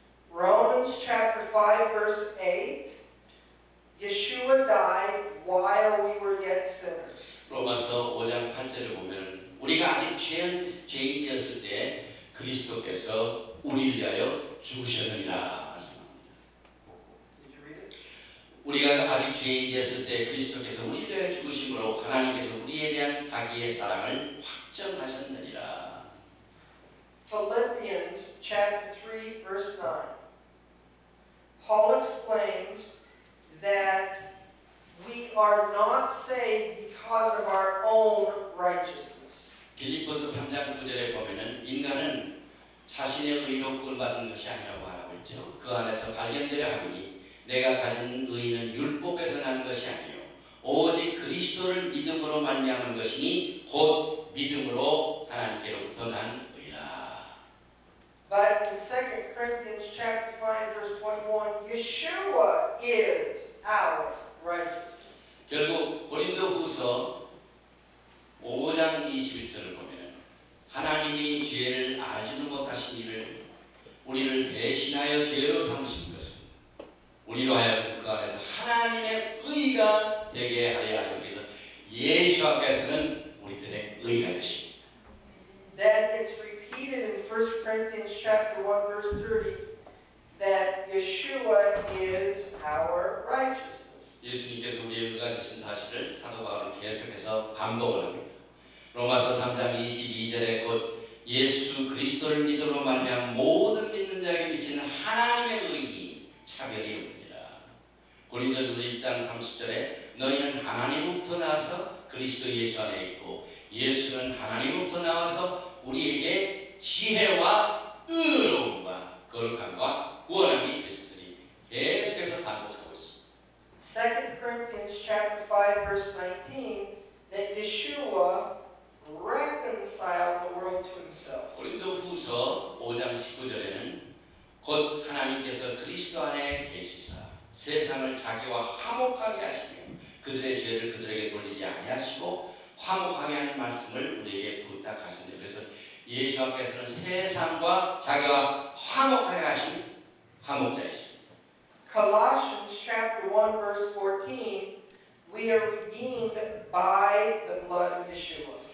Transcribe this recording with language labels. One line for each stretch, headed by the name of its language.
English: Romans chapter 5 verse 8, Yeshua died while we were yet sinners.
Korean: 로마서 5장 8절을 보면 우리가 아직 죄인이었을 때 그리스도께서 우리를 위하여 죽으셨느니라 말씀합니다.
English: Did you read it?
Korean: 우리가 아직 죄인이었을 때 그리스도께서 우리를 위하여 죽으심으로 하나님께서 우리에 대한 자기의 사랑을 확정하셨느니라.
English: Philippians chapter 3 verse 9. Paul explains that we are not saved because of our own righteousness.
Korean: 빌립보서 3장 9절에 보면은 인간은 자신의 의로 구원받은 것이 아니라고 말하고 있죠. 그 안에서 발견되려 하니 내가 가진 의는 율법에서 난 것이 아니요 오직 그리스도를 믿음으로 말미암은 것이니 곧 믿음으로 하나님께로부터 난 의라.
English: But in 2 Corinthians chapter 5 verse 21, Yeshua is our righteousness.
Korean: 결국 고린도후서 5장 21절을 보면 하나님이 죄를 알지도 못하신 이를 우리를 대신하여 죄로 삼으신 것은 우리로 하여금 그 안에서 하나님의 의가 되게 하려 하시고 그래서 예수 앞에서는 우리들의 의가 되십니다.
English: Then it's repeated in 1 Corinthians chapter 1 verse 30 that Yeshua is our righteousness.
Korean: 예수님께서 우리의 의가 되신 사실을 사도 바울은 계속해서 반복을 합니다. 로마서 3장 22절에 곧 예수 그리스도를 믿음으로 말미암아 모든 믿는 자에게 미치는 하나님의 의니 차별이 없느니라. 고린도전서 1장 30절에 너희는 하나님으로부터 나와서 그리스도 예수 안에 있고 예수는 하나님으로부터 나와서 우리에게 지혜와 의로움과 거룩함과 구원함이 되셨으니 계속해서 반복하고 있습니다.
English: 2 Corinthians chapter 5 verse 19 that Yeshua reconciled the world to himself.
Korean: 고린도후서 5장 19절에는 곧 하나님께서 그리스도 안에 계시사 세상을 자기와 화목하게 하시며 그들의 죄를 그들에게 돌리지 아니하시고 화목하게 하는 말씀을 우리에게 부탁하신다. 그래서 예수 앞에서는 세상과 자기와 화목하게 하신 화목자이십니다.
English: Colossians chapter 1 verse 14, we are redeemed by the blood of Yeshua.